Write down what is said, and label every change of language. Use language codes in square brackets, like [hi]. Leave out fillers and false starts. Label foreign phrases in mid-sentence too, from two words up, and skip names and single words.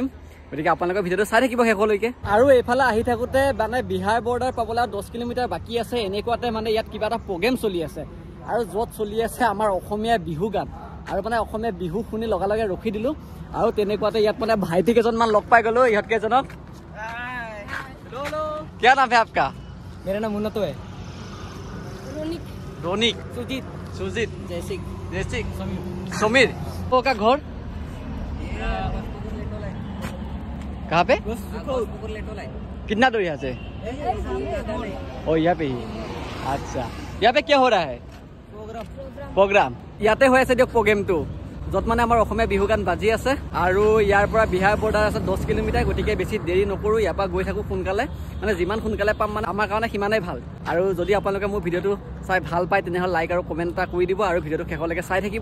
[as] গতিকে আপোনালোকৰ ভিডিঅ'টো চাই থাকিব শেষলৈকে। আৰু এইফালে আহি থাকোঁতে মানে বিহাৰ বৰ্ডাৰ পাবলৈ 10 কিলোমিটাৰ বাকী আছে। এনেকুৱাতে মানে ইয়াত কিবা এটা প্ৰগ্ৰেম চলি আছে, আৰু য'ত চলি আছে আমাৰ অসমীয়া বিহু গান, আৰু মানে অসমীয়া বিহু শুনি লগে ৰখি দিলোঁ। আৰু তেনেকুৱাতে ইয়াত মানে ভাইটি কেইজনমান লগ পাই গ'লোঁ, ইহঁত কেইজনক। [hi] क्या नाम है आपका? मेरा नाम मुन्नतो है। रोनिक, सुजीत, जयसिक, समीर। वो का घर कहाँ पे? कितना दूर यहाँ से? ओ यहाँ पे ही। अच्छा, यहाँ पे क्या हो रहा है? [as] प्रोग्राम ইয়াতে হৈ আছে দিয়ক প্ৰগ্ৰেমটো, য'ত মানে আমাৰ অসমীয়া বিহু গান বাজি আছে। আৰু ইয়াৰ পৰা বিহাৰ বৰ্ডাৰ আছে 10 কিলোমিটাৰ, গতিকে বেছি দেৰি নকৰোঁ, ইয়াৰ পৰা গৈ থাকোঁ সোনকালে, মানে যিমান সোনকালে পাম মানে আমাৰ কাৰণে সিমানেই ভাল। আৰু যদি আপোনালোকে মোৰ ভিডিঅ'টো চাই ভাল পায় তেনেহ'লে লাইক আৰু কমেণ্ট এটা কৰি দিব, আৰু ভিডিঅ'টো শেষলৈকে চাই থাকিব।